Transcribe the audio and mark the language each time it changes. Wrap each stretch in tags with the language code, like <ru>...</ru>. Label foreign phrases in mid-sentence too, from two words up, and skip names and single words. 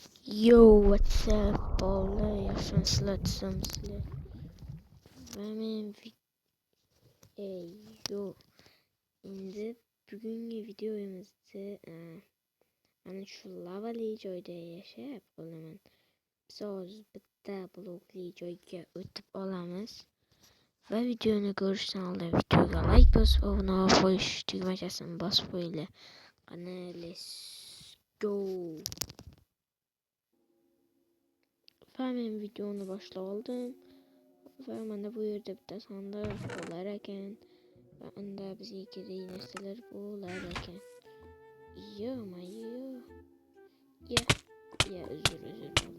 <en>Yo, what's up,</en> <uz>bolalar? Yaxshimisizlar, tuzimsizlar? Va men endi bugungi videomizda mana shu lavali joyda yashab qolaman. Biz hozir bitta blokli joyga o'tib olamiz. Va videoni ko'rishdan oldin videoga like bosib, obuna bo'lib qo'yish tugmachasini bosib qo'yinglar. Qani,</uz> <en>let's go.</en> <uz>Va men videoni boshlab oldim. Va mana bu yerda bitta sandiq bo'lar ekan. Va unda bizga kerak narsalar bo'lar ekan. Uzr bo'ldi.</uz>